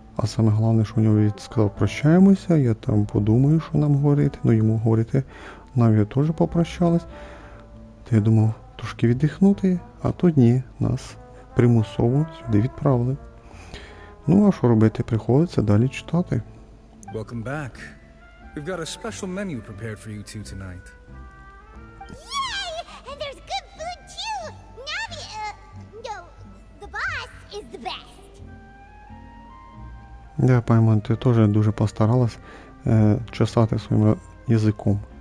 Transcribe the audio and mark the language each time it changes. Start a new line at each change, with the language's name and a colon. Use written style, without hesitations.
Ukrainian: А саме головне, що у нього сказав прощаємося, я там подумаю, що нам говорити. Ну йому говорити, Навія теж попрощалась. То я думав трошки віддихнути, а то ні, нас примусово сюди відправили. Ну а що робити, приходиться далі читати.
English: Welcome back. We've got a special menu prepared for you two tonight. Yay! And there's good food too! Navi, no, the boss is the best.
Ukrainian: Да, Паймон, ти теж дуже постаралась чесати своїм язиком.